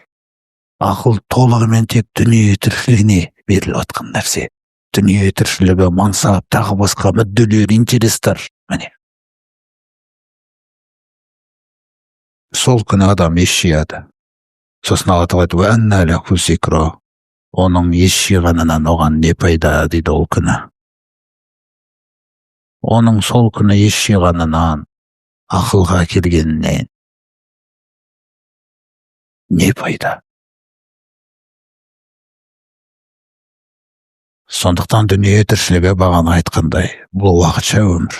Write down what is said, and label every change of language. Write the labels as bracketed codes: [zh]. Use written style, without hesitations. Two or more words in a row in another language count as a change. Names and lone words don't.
[kk] Ақыл толығымен тек дүние тіршілігіне беріліп отқан нәрсе. Дүние тіршілігі, мансап, тағы басқа мүдделер, интерестер. Міне. Сол күні адам ес жияды. Сосын Алла Тағала айтты: [ar] «وأنى له الذكرى». [kk] Оның ес жиғанынан оған не пайда дейді ол күні. Оның сол күні ес жиғанынан, ақылға келгенінен не пайда? Сондықтан дүние тіршілігі бағана айтқандай, бұл уақытша өмір.